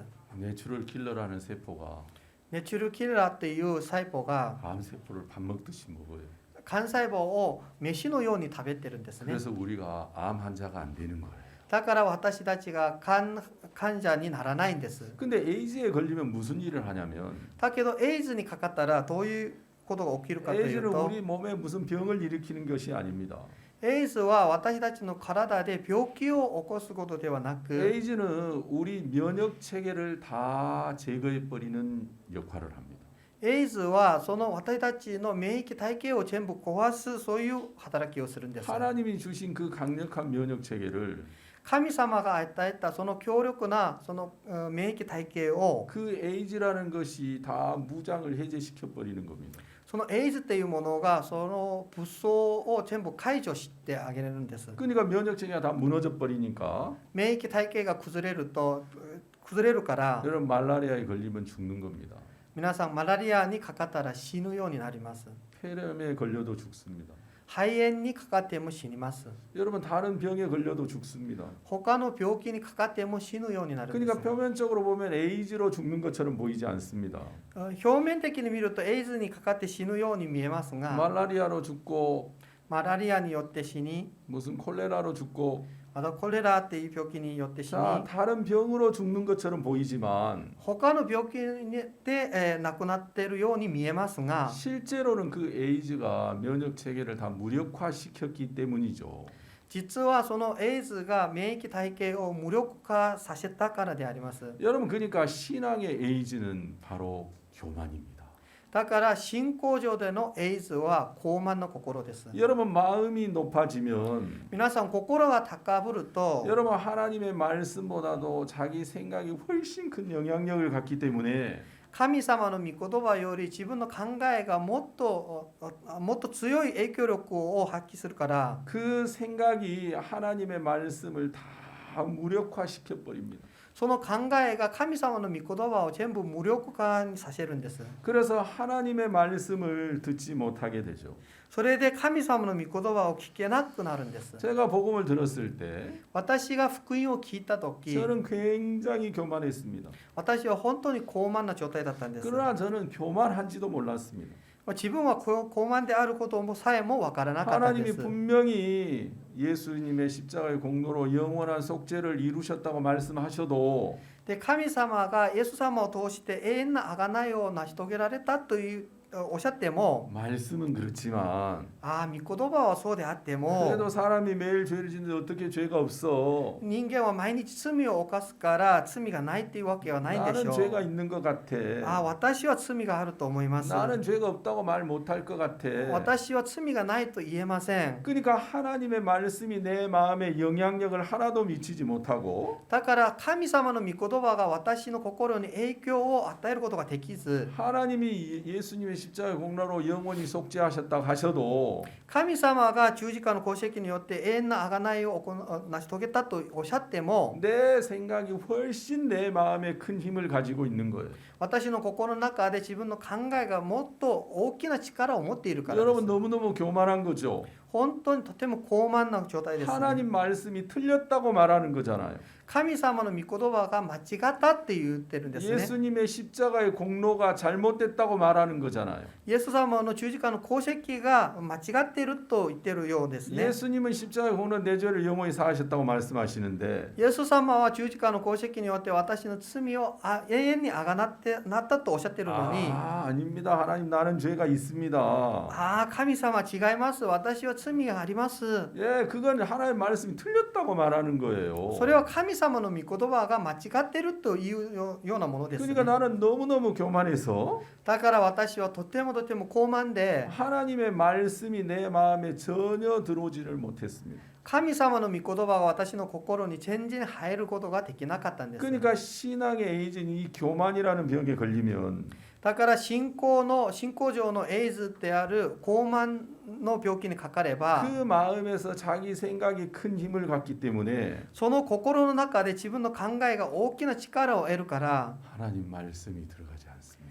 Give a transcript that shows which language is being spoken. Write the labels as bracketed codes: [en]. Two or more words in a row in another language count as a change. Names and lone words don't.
[ko] 내추럴 킬러라는 세포가 [ja] ネチュルキラーっていう細胞が [ko] 암세포를 밥 먹듯이 먹어요. [ja] 幹細胞を飯のように食べてるんですね。 [ko] 그래서 우리가 암 환자가 안 되는 거예요. [ja] だから私たちが患者にならないんです。 [ko] 근데 에이즈에 걸리면 무슨 일을 하냐면 [ja] だけどエイズにかかったらどういうことが起きるかという [ko] 에이즈는 [ja] と、 [ko] 우리 몸에 무슨 병을 일으키는 것이 아닙니다. [ja] エイズは私たちの体で病気を起こすことではなく、 [ko] 에이즈는 우리 면역 체계를 다 제거해 버리는 역할을 합니다. [ja] エイズはその私たちの免疫体系を全部壊すそういう働きをするんです。 [ko] 하나님이 주신 그 강력한 면역 체계를 [ja] 神様が与えたその強力なその免疫体系を [ko] 그 에이즈라는 것이 다 무장을 해제시켜 버리는 겁니다. [ja] そのエイズっていうものがその武装を全部解除してあげれるんです。 [ko] 그러니까 면역 체계가 다 무너져 버리니까 [ja] 免疫体系が崩れるから [ko] 여러분 말라리아에 걸리면 죽는 겁니다. [ja] 皆さんマラリアにかかったら死ぬようになります。 [ko] 폐렴에 걸려도 죽습니다. [ja] 肺炎にかかっても死にます。 [ko] 여러분 다른 병에 걸려도 죽습니다. [ja] 他の病気にかかっても死ぬようになるんです。 [ko] 그러니까 표면적으로 보면 에이즈로 죽는 것처럼 보이지 않습니다. [ja] 表面的に見るとエイズにかかって死ぬように見えますが、 [ko] 말라리아로 죽고 [ja] マラリアによって死に、 [ko] 무슨 콜레라로 죽고 [ja] またコレラっていう病気によって死に、 [ko] 자 다른 병으로 죽는 것처럼 보이지만 [ja] 他の病気で亡くなっているように見えますが、 [ko] 실제로는 그 에이즈가 면역 체계를 다 무력화시켰기 때문이죠. [ja] 実はそのエイズが免疫体系を無力化させたからであります。 [ko] 여러분 그러니까 신앙의 에이즈는 바로 교만입니다. [ja] だから信仰上でのエイズは傲慢の心です。 [ko] 여러분 마음이 높아지면 [ja] 皆さん心が高ぶると、 [ko] 여러분 하나님의 말씀보다도 자기 생각이 훨씬 큰 영향력을 갖기 때문에 [ja] 神様の御言葉より自分の考えがもっと強い影響力を発揮するから、 [ko] 그 생각이 하나님의 말씀을 다 무력화시켜 버립니다. [ja] その考えが神様の御言葉を全部無力化にさせるんです。 [ko] 그래서 하나님의 말씀을 듣지 못하게 되죠. [ja] それで神様の御言葉を聞けなくなるんです。 [ko] 제가 복음을 들었을 때 [ja] 私が福音を聞いた時、 [ko] 저는 굉장히 교만했습니다. [ja] 私は本当に傲慢な状態だったんです。 [ko] 그러나 저는 교만한지도 몰랐습니다. [ja] 自分は傲慢であることもさえも分からなかったんで [ko] 하나님이 [ja] す。 [ko] 분명히 예수님의 십자가의 공로로 영원한 속죄를 이루셨다고 말씀하셔도 [ja] で神様がイエス様を通して永遠な贖いを成し遂げられたというおっしゃっても、 [ko] 말씀은 그렇지만 [ja] ああ御言葉はそうであっても、 [ko] 그래도 사람이 매일 죄를 짓는데 어떻게 죄가 없어? [ja] 人間は毎日罪を犯すから罪がないっていうわけはないんでし [ko] 나는 [ja] ょ [ko] 죄가 [ja] う。 [ko] 있는 것 같아. [ja] ああ私は罪があると思います。 [ko] 나는 죄가 없다고 말 못할 것 같아. [ja] 私は罪がないと言えません。 [ko] 그러니까 하나님의 말씀이 내 마음에 영향력을 하나도 미치지 못하고 [ja] だから神様の御言葉が私の心に影響を与えることができず、 [ko] 하나님이 예수님의 십자가의 공로로 영원히 속죄하셨다 하셔도 [ja] 神様が十字架の功績によって永遠な贖いを成し遂げたとおっしゃっても [ko] 내 생각이 훨씬 내 마음에 큰 힘을 가지고 있는 거예요. [ja] 私の心の中で自分の考えがもっと大きな力を持っているからで [ko] 여러분 [ja] す。 [ko] 너무너무 교만한 거죠. [ja] 本当にとても高慢な状態です、ね。 [ko] 하나님 말씀이 틀렸다고 말하는 거잖아요. [ja] 神様の御言葉が間違ったって言ってるんですね。 [ko] 예수님의 십자가의 공로가 잘못됐다고 말하는 거잖아요. [ja] イエス様の十字架の功績が間違っていると言ってるようですね。 [ko] 예수님은 십자가의 공로 내 죄를 영원히 사하셨다고 말씀하시는데 [ja] イエス様は十字架の功績によって私の罪を永遠にあがなったとおっしゃってるのに、 [ko] 아닙니다. 하나님 나는 죄가 있습니다. [ja] 神様違います。私は罪があります。 [ko] 예, 그건 하나님의 말씀이 틀렸다고 말하는 거예요. [ja] それは神様の御言葉が間違ってるというようなものです、ね。 [ko] 그러니까 나는 너무너무 교만해서 [ja] だから私はとても高慢で [ko] 하나님의 말씀이 내 마음에 전혀 들어오지를 못했습니다. [ja] 神様の御言葉が私の心に全然入ることができなかったんです。 [ko] 그러니까 신앙의 에이즈는 이 교만이라는 병에 걸리면 [ja] だから信仰上のエイズである高慢の病気にかかれば [ko] 그 마음에서 자기 생각이 큰 힘을 갖기 때문에 [ja] その心の中で自分の考えが大きな力を得るから [ko] 하나님 말씀이 들어가지 않습니다.